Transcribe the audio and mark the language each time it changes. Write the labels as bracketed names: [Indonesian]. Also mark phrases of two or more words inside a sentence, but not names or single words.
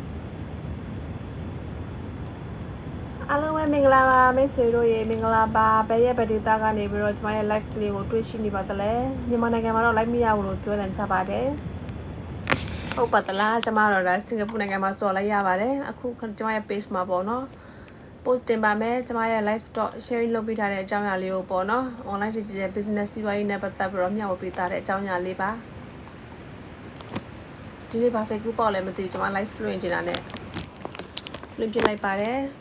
[Burmese] အားလုံးပဲမင်္ဂလာပါမိတ်ဆွေတို့ရေမင်္ဂလာပါဘယ်ရဲ့ဗဒေတာကနေပြီးတော့ကျွန်မရဲ့ live လေးကိုတွေ့ရှိနေပါသလဲမြန်မာနိုင်ငံမှာတော့ live မရဘူးလို့ပြောတယ်ကြပါတယ် ဟုတ်ပါသလားကျွန်မတို့ဒါစင်ကာပူနိုင်ငံမှာစော်လိုက်ရပါတယ်အခုကျွန်မရဲ့ page မှာပေါ့နော် post တင်ပါမယ်ကျမရဲ့ [English] live talk sharing [Burmese] လုပ်ပေးထားတဲ့အကြောင်းအရာလေးကိုပေါ့နော် online ဖြစ်တဲ့ business စီးပွားရေးနဲ့ပတ်သက်ပြီးတော့မျှဝေပေးထားတဲ့အကြောင်းအရာလေးပါဒီနေ့ပါစိတ်ကူးပေါ့လည်းမသိဘူးကျမ live လွှင့်နေတာနဲ့လွှင့်ပြလိုက်ပါတယ်